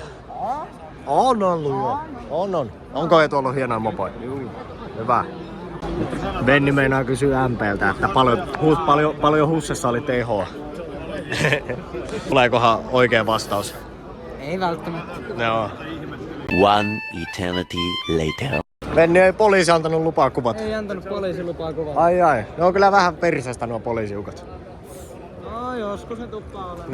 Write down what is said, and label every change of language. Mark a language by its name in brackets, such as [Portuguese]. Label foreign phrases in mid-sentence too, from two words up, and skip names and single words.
[Finnish] On ollut jo. On. Onko Eetu ollut hienoja mopoja? Hyvä. Venni meinaa kysyä MP:ltä, että paljon Hussessa oli tehoa. Tuleekohan oikea vastaus? Ei välttämättä. Joo. [English] One eternity later. [Finnish] Venni ei poliisi antanut lupaa kuvata. Ei antanut poliisi lupaa kuvata. Ai. Ne on kyllä vähän perisestä nuo poliisiukat. No joskus ne tuppaa olemaan.